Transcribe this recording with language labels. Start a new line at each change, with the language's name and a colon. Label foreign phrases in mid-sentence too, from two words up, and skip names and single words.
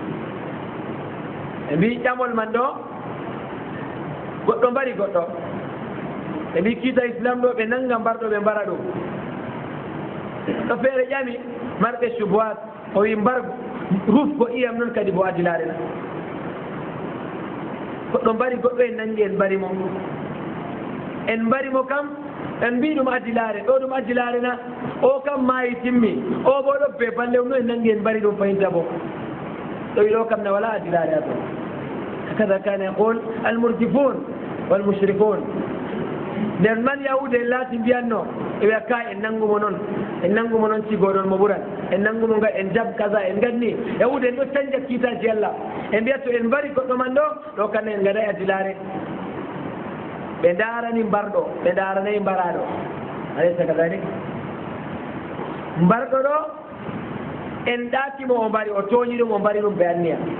Fula: ɓe mbi ƴamol man ɗo goɗɗo mbari goɗɗo ɓe mbi kiita islam ɗo ɓe nannga mbarɗo ɓe mbara ɗum ɗo feere ƴami marɓe suboat o wi mbar rufgo iyam noon kadi bo adilare na goɗɗo mbari goɗɗo en nanngi en mbarimo kam en mbi ɗum adilare ɗo ɗum adilare na o kam maayi timmi o bo ɗo be balle no en nanngi en mbari ɗum fayinta bo ɗo wi ɗo kam na wala adilare a to
Arabic: هكذا كان يقول المرجفون والمشركون
Fula: nden man yahude en laati mbiyanno e wiya ka en nanngumo noon cigoɗon mo ɓuran en nanngumo nga en jab kaza en ganni yahude en ɗo canja kiitaji allah e mbiya to en mbari goɗɗo man ɗo kamne en gaɗay adilare ɓe darani mbarɗo ɓe daranayi mbaraɗo
Arabic: أليس كذلك
Fula: mbarɗo ɗo en ɗaatimo o mbari o tooñi ɗum o mbari ɗum ɓe anniya